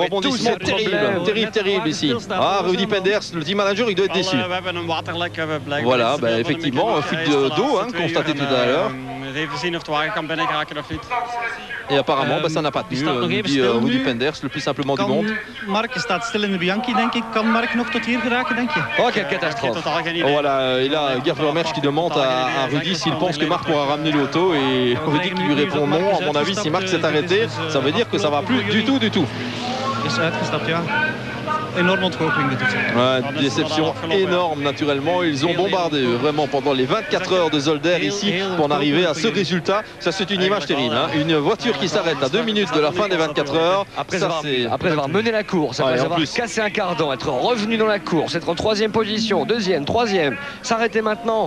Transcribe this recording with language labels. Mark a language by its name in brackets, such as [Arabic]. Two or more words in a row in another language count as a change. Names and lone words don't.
[French] Rebondissement terrible ici. Rudy Penders, le team manager, il doit être déçu. Voilà, effectivement, fuite d'eau constatée tout à l'heure. Et apparemment, ça n'a pas tenu, dit Rudy Penders, le plus simplement du monde. [Dutch] Mark staat stil in de Bianchi, denk ik. Kan Mark nog tot hier geraken, denk je? [French] Oh, quelle catastrophe. Voilà, et là, Gert Vermersch qui demande à Rudy s'il pense que Marc pourra ramener l'auto. Et Rudy qui lui répond non. À mon avis, si Marc s'est arrêté, ça veut dire que ça va plus du tout. [Dutch] Is uitgestapt, ja. Énorme ontgoocheling dit het. [French] Déception énorme naturellement. Ils ont bombardé vraiment pendant les 24 heures de Zolder ici pour en arriver à ce résultat. Ça, c'est une image terrible. Une voiture qui s'arrête à 2 minutes de la fin des 24 heures. Après avoir mené la course, après avoir cassé un cardan, être revenu dans la course, être en 3e position, 2e, 3e, s'arrêter maintenant.